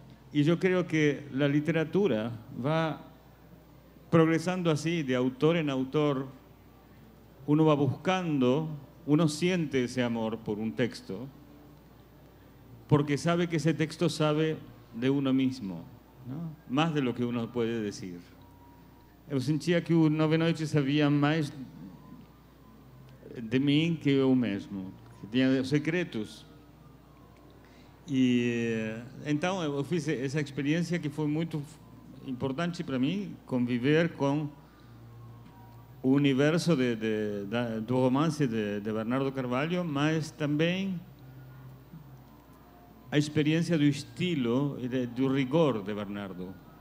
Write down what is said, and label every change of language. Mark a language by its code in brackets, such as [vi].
[pt] E eu creio que a literatura vai progressando assim, de autor em autor. [es] Uno va buscando, uno siente ese amor por un texto, porque sabe que ese texto sabe de uno mismo, ¿no? Más de lo que uno puede decir. [pt] Eu sentia que o Nove Noites sabia mais de mim que eu mesmo, que tinha secretos. E então eu fiz essa experiência que foi muito importante para mim, conviver com o universo do romance de Bernardo Carvalho, mas também a experiência do estilo e do rigor de Bernardo.